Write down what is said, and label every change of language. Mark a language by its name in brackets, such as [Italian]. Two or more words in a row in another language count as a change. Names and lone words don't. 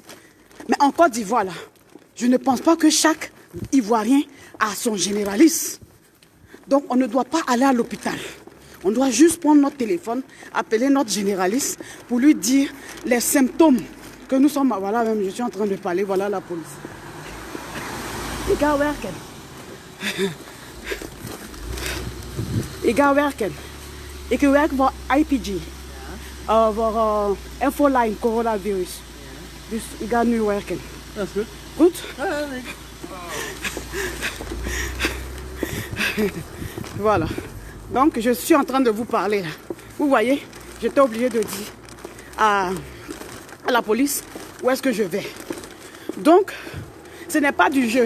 [French] Mais en Côte d'Ivoire là, je ne pense pas que chaque Ivoirien a son généraliste. Donc on ne doit pas aller à l'hôpital. On doit juste prendre notre téléphone, appeler notre généraliste pour lui dire les symptômes que nous sommes. Voilà, même je suis en train de parler, voilà la police. [Dutch] Ik ga werken. Ik ga werken. Ik werk voor IPG. Voor Infoline coronavirus. Dus ik ga nu werken. Dat is goed. Goed? Ja, nee. [French] Voilà. Donc je suis en train de vous parler là. Vous voyez, j'étais obligée de dire à la police où est-ce que je vais. Donc, ce n'est pas du jeu.